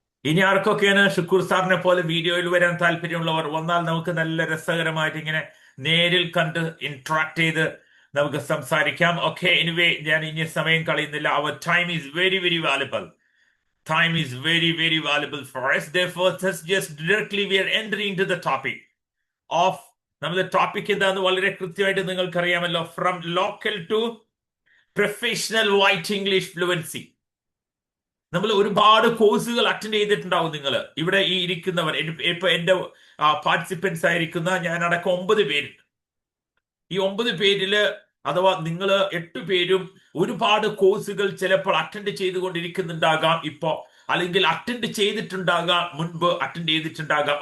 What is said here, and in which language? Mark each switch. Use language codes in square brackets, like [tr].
[ml] ഇനി ആർക്കൊക്കെയാണ് ഷുക്കൂർ സാറിനെ പോലെ വീഡിയോയിൽ വരാൻ താല്പര്യമുള്ളവർ വന്നാൽ നമുക്ക് നല്ല രസകരമായിട്ട് ഇങ്ങനെ നേരിൽ കണ്ട് ഇന്ററാക്ട് ചെയ്ത് നമുക്ക് സംസാരിക്കാം. ഓക്കെ, എനിവേ ഞാൻ ഇനി സമയം കളയുന്നില്ല. [en] അവർ time is very very valuable. Time is very, very valuable for us. Therefore, just directly we are entering into the topic of [ml] നമ്മുടെ ടോപ്പിക് എന്താന്ന് വളരെ കൃത്യമായിട്ട് നിങ്ങൾക്കറിയാമല്ലോ. [en] From local to professional white English fluency. [ml] നമ്മൾ ഒരുപാട് കോഴ്സുകൾ അറ്റൻഡ് ചെയ്തിട്ടുണ്ടാവും. നിങ്ങൾ ഇവിടെ ഈ ഇരിക്കുന്നവർ, ഇപ്പൊ എന്റെ പാർട്ടിസിപ്പൻസ് ആയിരിക്കുന്ന ഞാനടക്കം 9 പേരുണ്ട്. ഈ 9 പേരില് അഥവാ നിങ്ങൾ 8 പേരും ഒരുപാട് കോഴ്സുകൾ ചിലപ്പോൾ അറ്റൻഡ് ചെയ്തുകൊണ്ടിരിക്കുന്നുണ്ടാകാം ഇപ്പോ, അല്ലെങ്കിൽ അറ്റൻഡ് ചെയ്തിട്ടുണ്ടാകാം, മുൻപ് അറ്റൻഡ് ചെയ്തിട്ടുണ്ടാകാം.